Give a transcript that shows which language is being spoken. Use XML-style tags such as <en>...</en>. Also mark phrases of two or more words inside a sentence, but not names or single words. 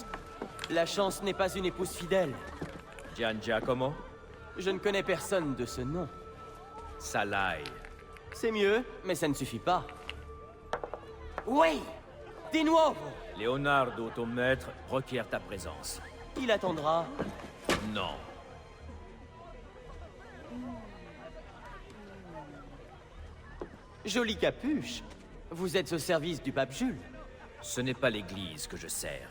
<fr>La chance n'est pas une épouse fidèle. Gian Giacomo? Je ne connais personne de ce nom. Salai. C'est mieux, mais ça ne suffit pas. Oui!</fr> <it>Di nuovo!</it> <fr>Leonardo, ton maître, requiert ta présence. Il attendra. Non. Jolie capuche. Vous êtes au service du pape Jules. Ce n'est pas l'église que je sers.</fr>